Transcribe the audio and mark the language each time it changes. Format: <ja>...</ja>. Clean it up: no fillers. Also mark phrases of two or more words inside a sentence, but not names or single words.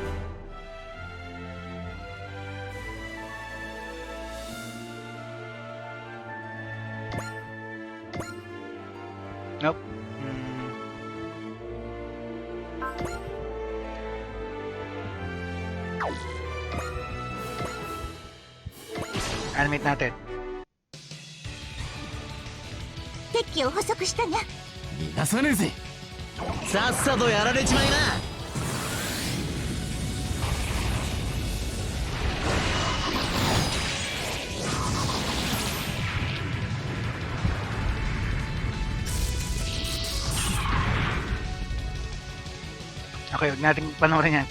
<tl>Nope. Animate natin.</tl> <ja>敵機を捕捉したにゃ。逃がさねえぜ。さっさとやられちまいな。</ja> <tl>Okay, huwag natin panoorin yan.</tl>